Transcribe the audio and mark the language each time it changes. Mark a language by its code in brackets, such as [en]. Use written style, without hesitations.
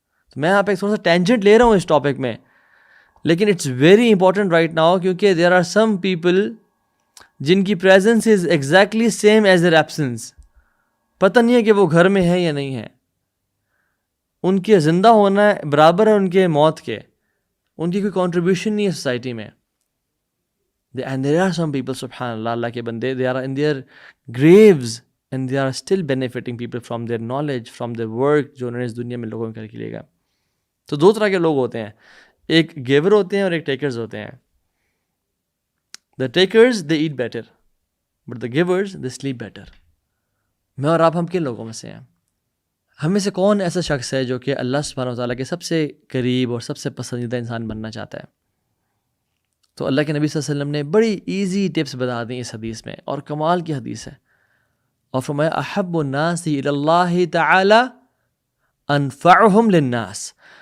[ur] تو میں یہاں پہ ایک تھوڑا سا ٹینجنٹ لے رہا ہوں اس ٹاپک میں، لیکن [en] it's very important right now, [ur] کیونکہ [en] there are some people [ur] جن کی [en] Presence is exactly same as their absence. [ur] پتہ نہیں ہے کہ وہ گھر میں ہے یا نہیں ہے. ان کے زندہ ہونا برابر ہے ان کے موت کے. ان کی کوئی کنٹریبیوشن نہیں ہے سوسائٹی میں. [en] And there are some people, subhanallah, [ur] اللہ کے بندے, [en] they are in their graves and they are still benefiting people from their knowledge, from their work [ur] جو انہوں نے اس دنیا میں لوگوں کر کے لے گا. تو دو طرح کے لوگ ہوتے ہیں, ایک گیور ہوتے ہیں اور ایک ٹیکرز ہوتے ہیں. [en] The takers they eat better but the givers they sleep better. [ur] میں اور آپ ہم کن لوگوں میں سے ہیں؟ ہم میں سے کون ایسا شخص ہے جو کہ اللہ سبحانہ وتعالیٰ کے سب سے قریب اور سب سے پسندیدہ انسان بننا چاہتا ہے؟ تو اللہ کے نبی صلی اللہ علیہ وسلم نے بڑی ایزی ٹپس بتا دیں اس حدیث میں, اور کمال کی حدیث ہے. اور فرمایا [ar] احب الناس الی اللہ تعالی انفعہم للناس.